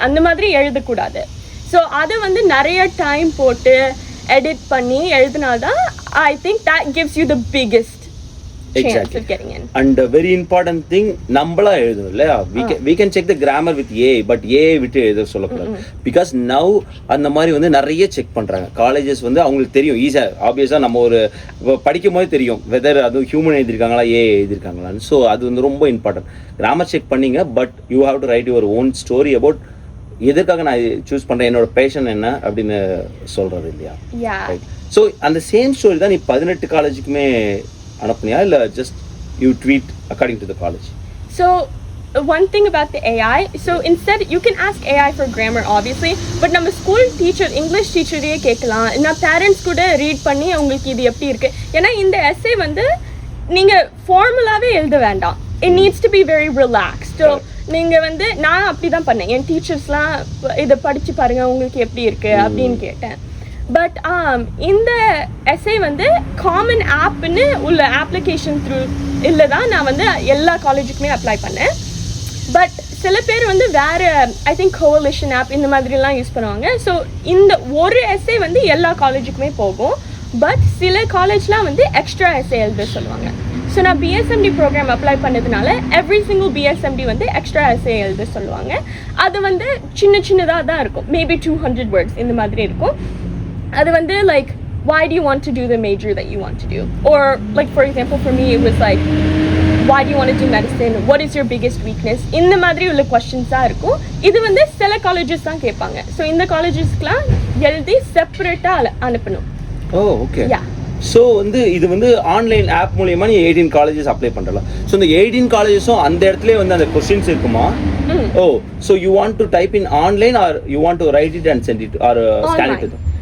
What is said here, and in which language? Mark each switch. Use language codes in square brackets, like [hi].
[ta] அந்த மாதிரி எழுத கூடாது. So அதை வந்து நிறைய டைம் போட்டு எடிட் பண்ணி எழுதினாதான் [en] I think that gives you the biggest chance of getting in. And a very important thing, [ta] நம்மளா எழுதணும் இல்லையா? [en] We can check the grammar with A, but [ta] A விட்டு எழுத சொல்லக்கூடாது. Because now அந்த மாதிரி வந்து நிறைய செக் பண்றாங்க. காலேஜஸ் வந்து அவங்களுக்கு தெரியும் ஈஸியா, ஆப்வியஸா நம்ம ஒரு படிக்கும் போது தெரியும் வெதர் அது ஹியூமன் எழுதிருக்காங்களா ஏ எழுதிருக்காங்களான்னு. ஸோ அது வந்து ரொம்ப இம்பார்ட்டன்ட். கிராமர் செக் பண்ணீங்க, but [en] you have to write your own story about [ta] எதற்காக நான் சூஸ் பண்றேன், என்னோட பேஷன் என்ன அப்படின்னு சொல்றது இல்லையா? ஸோ அந்த சேம் ஸ்டோரி தான் நீ 18 காலேஜுக்குமே அனுப்புனியா இல்லை [en] just you tweet according to the college? So one thing about the AI, so instead you can ask AI for grammar obviously, but [ta] நம்ம ஸ்கூல் டீச்சர் இங்கிலீஷ் டீச்சரையே கேட்கலாம். நான் பேரண்ட்ஸ் கூட ரீட் பண்ணி உங்களுக்கு இது எப்படி இருக்கு, ஏன்னா இந்த எஸ்ஸே வந்து நீங்கள் ஃபார்முலாவே எழுத வேண்டாம். [en] It needs to be very relaxed. [ta] So நீங்கள் வந்து நான் அப்படி தான் பண்ணேன். என் டீச்சர்ஸ்லாம் இதை படித்து பாருங்கள் உங்களுக்கு எப்படி இருக்குது அப்படின்னு கேட்டேன். பட் இந்த எஸ்ஏ வந்து காமன் ஆப்னு உள்ள அப்ளிகேஷன் த்ரூ இல்லை தான் நான் வந்து எல்லா காலேஜுக்குமே அப்ளை பண்ணேன். பட் சில பேர் வந்து வேறு ஐ திங்க் கோலிஷன் ஆப் இந்த மாதிரிலாம் யூஸ் பண்ணுவாங்க. ஸோ இந்த ஒரு எஸ்ஏ வந்து எல்லா காலேஜுக்குமே போகும். பட் சில காலேஜ்லாம் வந்து எக்ஸ்ட்ரா எஸ்ஏ எழுத சொல்லுவாங்க. ஸோ நான் பிஎஸ்எம்டி ப்ரோக்ராம் அப்ளை பண்ணதுனால எவ்ரி சிங்கிள் பிஎஸ்எம்டி வந்து எக்ஸ்ட்ரா எஸ்ஏ எழுத சொல்லுவாங்க. அது வந்து சின்னதாக தான் இருக்கும், மேபி 200 words இந்த மாதிரி இருக்கும். [en] அது வந்து like why do you want to do the major that you want to do, or like for example for me it was like why do you want to do medicine, what is your biggest weakness, [ta] இந்த மாதிரி உள்ள questions-ஆ இருக்கும். இது வந்து சில colleges தான் கேட்பாங்க. So இந்த காலேஜஸ்க்குலாம் எழுதி செப்பரேட்டாக அனுப்பணும். ஓ ஓகே. யா ஸோ வந்து இது வந்து ஆன்லைன் ஆப் மூலியமா நீ 18 காலேஜஸ் அப்ளை பண்ணலாம். ஸோ இந்த 18 காலேஜஸும் அந்த இடத்துல வந்து அந்த கொஸ்டின்ஸ் இருக்குமா? [en] Oh so you want to type in online or you want to write it and send it or scan it?